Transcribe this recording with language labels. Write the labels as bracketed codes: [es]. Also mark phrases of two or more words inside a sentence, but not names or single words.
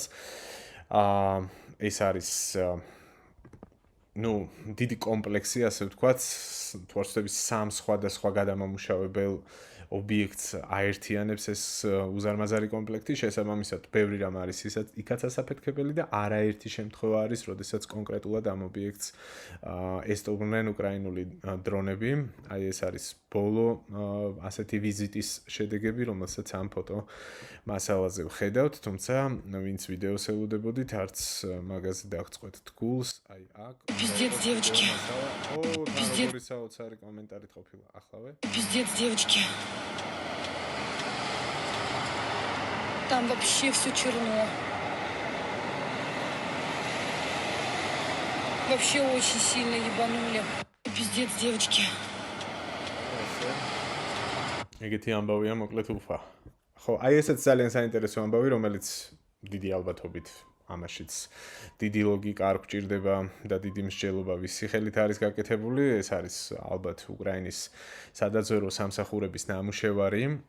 [ka] ეს არის დიდი კომპლექსი, ასე ვთქვათ, თვალსაჩინო სამ სხვადასხვა გადამამუშავებელ ობიექტს აერთიანებს ეს უზარმაზარი კომპლექტი, შესაბამისად, ბევრი რამ არის იქაც ასაფეთქებელი და არაერთი შემთხვევა არის, როდესაც კონკრეტულად ამ ობიექტს ესტუმრნენ უკრაინული დრონები. აი ეს არის ბოლო ასეთი ვიზიტის შედეგები, რომელსაც ამ ფოტო მასალაზე ვხედავთ, თუმცა ვინც ვიდეოს ელოდებოდით, არც მაგაზე დაგწყვეტთ გულს, აი აქ. [ru] Пиздец, девочки. Пиздец. [ka] საოცარი კომენტარით ყოფილა ახლავე. [ru] Пиздец, девочки. Там вообще все черно. Вообще очень сильно ебанули. Пиздец, девочки. [ka] ეგეთი ამბავია მოკლედ უფა. ხო, აი ესეც ძალიან საინტერესო ამბავი, რომელიც დიდი ალბათობით ამაშიც დიდი ლოგიკა არ გვჭირდება და დიდი მსჯელობა ვისი ხელით არის გაკეთებული. ეს არის ალბათ უკრაინის სადაზვერო სამსახურების ნამუშევარი.